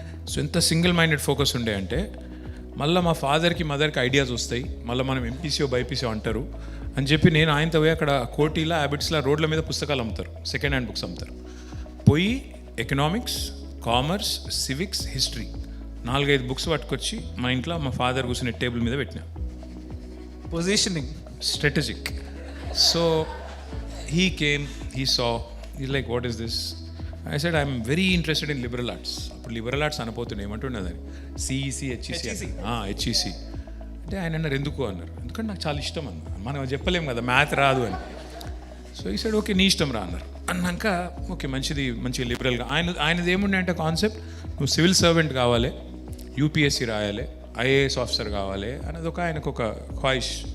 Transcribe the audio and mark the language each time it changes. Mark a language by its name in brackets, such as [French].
[Telugu] So ఎంత single minded focus ఉండే అంటే మళ్ళీ మా ఫాదర్కి మదర్కి ఐడియాస్ వస్తాయి, మళ్ళీ మనం ఎంపీసీఓ బైపీసీఓ అంటారు అని చెప్పి నేను ఆయనతో పోయి అక్కడ కోటీలో హ్యాబిట్స్లో రోడ్ల మీద పుస్తకాలు అమ్ముతారు, సెకండ్ హ్యాండ్ బుక్స్ అమ్ముతారు. పోయి economics, commerce, civics, history 4-5 books పట్టుకొచ్చి మా ఇంట్లో మా ఫాదర్ కూర్చునే టేబుల్ మీద పెట్టినా. [English] Positioning strategic. So he came, he saw, he's like, what is this? I said, I'm very interested in liberal arts. [Telugu] అప్పుడు liberal arts అనపోతుండే, ఏమంటుండే CEC, HEC. HEC అంటే ఆయన అన్నారు ఎందుకు అన్నారు. ఎందుకంటే నాకు చాలా ఇష్టం అన్న, మనం చెప్పలేము కదా మ్యాథ్ రాదు అని. సో ఈ సైడ్ ఓకే నీ ఇష్టం రా అన్నారు. అన్నాక ఓకే మంచిగా లిబరల్గా ఆయనది ఏముండే అంటే కాన్సెప్ట్, నువ్వు సివిల్ సర్వెంట్ కావాలి, యూపీఎస్సీ రాయాలి, ఐఏఎస్ ఆఫీసర్ కావాలి అనేది ఆయనకు ఒక ఖ్వాయిష్.